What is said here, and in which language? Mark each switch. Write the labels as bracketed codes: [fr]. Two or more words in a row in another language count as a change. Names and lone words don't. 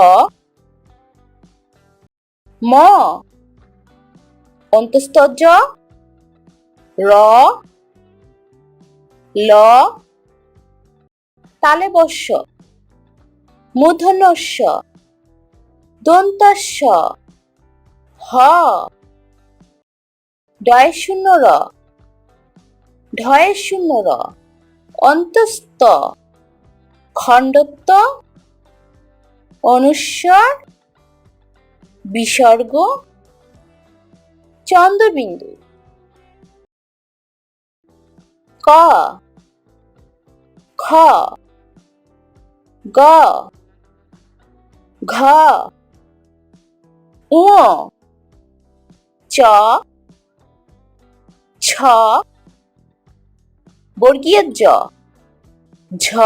[bn] ম, অন্তস্থ জ, র, ল, তালব্য শ, মূর্ধন্য ষ, দন্তস্ব, হ, ডয়ে শূন্য র, ঢয়ে শূন্য র, অন্তস্থ, খণ্ডত্ব, অনুস্বর, বিসর্গ, চন্দ্রবিন্দু। ক, খ, গ, ঘ, ঙ, চ, ছ, বর্গীয় জ, ঝ,